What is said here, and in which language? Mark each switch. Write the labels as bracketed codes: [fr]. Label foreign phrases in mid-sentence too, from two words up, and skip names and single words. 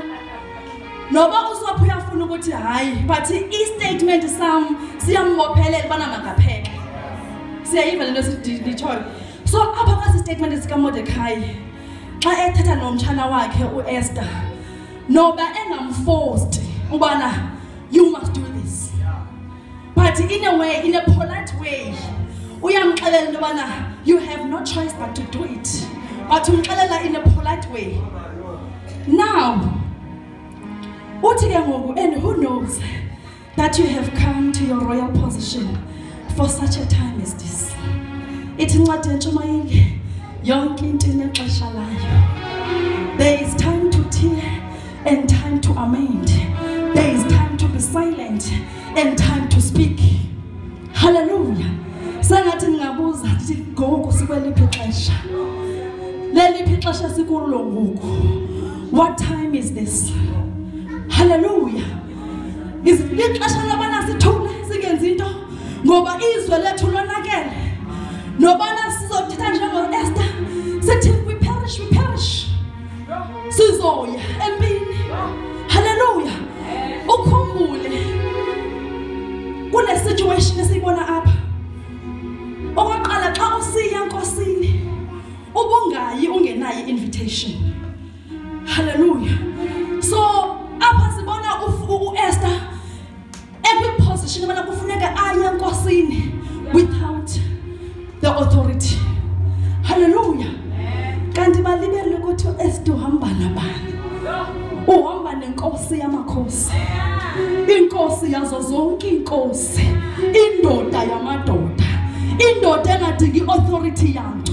[xh] Noba uSophu uyafuna ukuthi hayi but i-statement sam siyambophelela bana makapheke. Siyayiva lento siditshoyo. So apha kwasi statement esikaMordecai xa ethetha nomtshana wakhe uEsther noba engamforced ubana [en] you must do this. But in a way, in a polite way, [xh] uyamxelela into bana [en] you have no choice but to do it. But umxelela in a polite way. [xh] Now Uthi ke ngoku, [en] and who knows that you have come to your royal position for such a time as this. [xh] Ithi incwadi yentshumayeli yonke into inexesha layo. [en] There is time to tear and time to amend. There is time to be silent and time to speak. Hallelujah. [xh] Sengathi ningabuza ukuthi ngoku sikweliphi ixesha. Leliphi ixesha sikulo ngoku. [en] What time is this? Hallelujah. [xh] Is ixesha labana sithule singenzi into ngoba izwe lethu lonakele. Nobana sizothetha njengo Esther. [en] Sithi we perish, we perish. [xh] Sizoya empini. Hallelujah. Ukhumbule kule situation esiyibona apha. Okwaqala xa usiya enkosini ubungayi ungenayo invitation. Hallelujah. So apha sibona uEsther [en] every position [xh] abana kufuneka aye enkosini [en] without the authority. [xh] Hallelujah. Kanti balibele ukuthi uEsther uhamba nabani? Uhamba nenkosi yamakhosi. Inkosi yazo zonke inkosi. Indoda yamadoda. Indoda engadingi authority yanto.